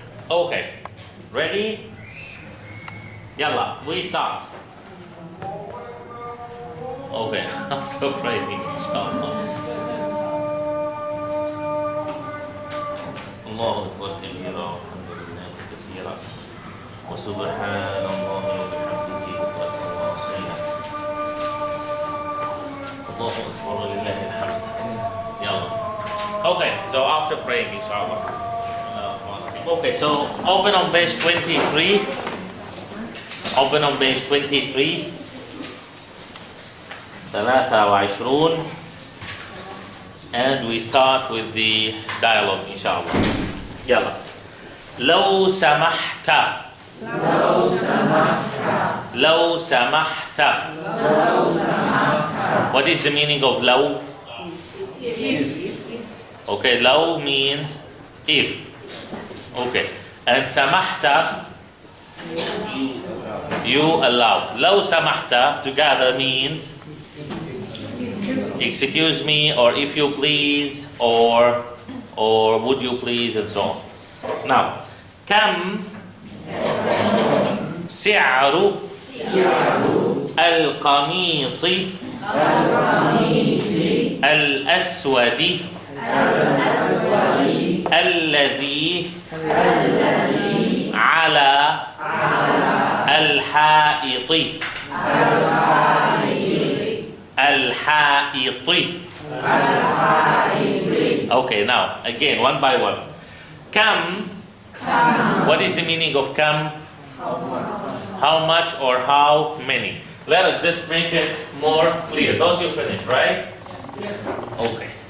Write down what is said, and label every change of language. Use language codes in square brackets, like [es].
[en] Okay, ready? Yalla, we start. Okay, after praying, inshallah. [ar] الله أكبر كبيرا والحمد لله كثيرا وسبحان الله وبحمده بكرة وأصيلا الله أكبر ولله الحمد. يلا. [en] Okay, so after praying, inshallah. Okay, so open on page 23. Open on page 23. 23. And we start with the dialogue, inshallah. Yalla. [ar] لو سمحت. لو سمحت. لو سمحت. لو سمحت. [en] What is the meaning of لو? If. Okay, لو means if. Okay. And سمحت, you allow. [ar] لو سمحت [en] together means excuse me, or if you please, or would you please, and so on. Now, [ar] كم سعر القميص الأسود الذي على الحائط الحائط. [en] Okay, now again one by one. Kam. What is the meaning of kam? How much or how many? Let us just make it more clear. Those you finished, right? Yes. Okay.